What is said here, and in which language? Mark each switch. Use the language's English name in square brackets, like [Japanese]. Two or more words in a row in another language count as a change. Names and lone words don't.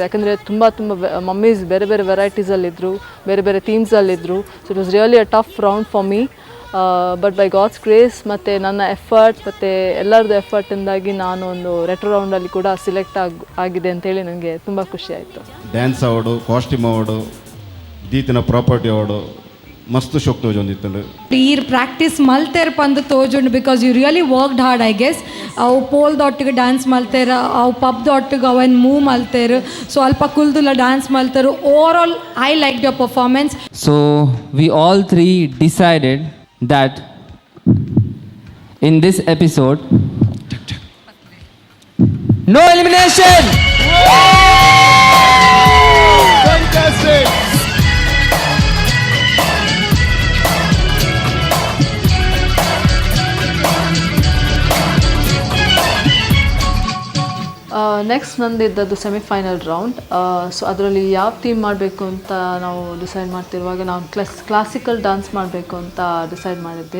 [Kannada] ಯಾಕಂದರೆ ತುಂಬ ಮಮ್ಮೀಸ್ ಬೇರೆ ಬೇರೆ ವೆರೈಟೀಸಲ್ಲಿದ್ದರು, ಬೇರೆ ಬೇರೆ ಥೀಮ್ಸಲ್ಲಿದ್ದರು. [English] so it was really a tough round for me. but by God's grace [Kannada] ಮತ್ತು ನನ್ನ ಎಫರ್ಟ್ ಮತ್ತು ಎಲ್ಲರದ್ದು ಎಫರ್ಟಿಂದಾಗಿ ನಾನು ಒಂದು ರೆಟ್ರೋ ರೌಂಡಲ್ಲಿ ಕೂಡ ಸಿಲೆಕ್ಟ್ ಆಗಿದೆ ಅಂತೇಳಿ ನನಗೆ ತುಂಬ ಖುಷಿ ಆಯಿತು. [English] dance award, costume award, [Tulu] ದೀತಿನ [English] property award [Tulu] ಮಸ್ತ್ ಶೋಕ್ ತೋಜೊಂದಿತ್ತು. ಈರ್ ಪ್ರಾಕ್ಟೀಸ್ ಮಲ್ತೇರ್ ಪಂದು ತೋಜುಂಡು [English] because you really worked hard I guess. [Tulu] ಅವು ಪೋಲ್ದೊಟ್ಟಿಗೆ ಡ್ಯಾನ್ಸ್ ಮಲ್ತೇರ, ಅವು ಪಬ್ದೊಟ್ಟಿಗೆ ಅವನ್ ಮೂವ್ ಮಲ್ತೇರು, ಸೊ ಅಲ್ಪ ಕುಲ್ದುಲ್ಲ ಡ್ಯಾನ್ಸ್ ಮಲ್ತೇರು. [English] over all I like your performance. So we all three decided that in this episode, no elimination. Fantastic! [Kannada] ನೆಕ್ಸ್ಟ್ ನಂದಿದ್ದದ್ದು [English] semifinal round. [Kannada] ಸೊ ಅದರಲ್ಲಿ ಯಾವ ಥೀಮ್ ಮಾಡಬೇಕು ಅಂತ ನಾವು ಡಿಸೈಡ್ ಮಾಡ್ತಿರುವಾಗ ನಾವು [English] classical dance [Kannada] ಮಾಡಬೇಕು ಅಂತ ಡಿಸೈಡ್ ಮಾಡಿದ್ದೆ.